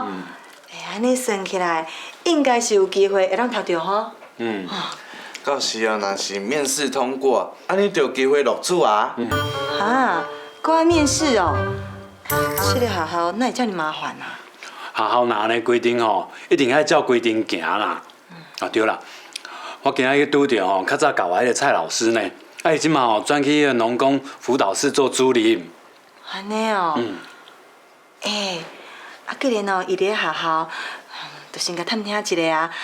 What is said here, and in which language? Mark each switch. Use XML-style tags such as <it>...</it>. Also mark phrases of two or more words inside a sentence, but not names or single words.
<nan>哎，安尼算起来，应该是有机会会当读到吼。到时哦，若是面试通过，安尼就有机会录取啊。哈，搁要面试哦？这个学校哪会这么麻烦啊？学校若安尼规定吼，一定爱照规定行啦。啊对啦，我今仔去拄着吼，较早教我迄个蔡老师呢，啊伊即马吼转去迄个农工辅导室做主任。安尼哦。哎，啊，既然哦，伊伫咧学校，就先甲探听一下啊。</nan>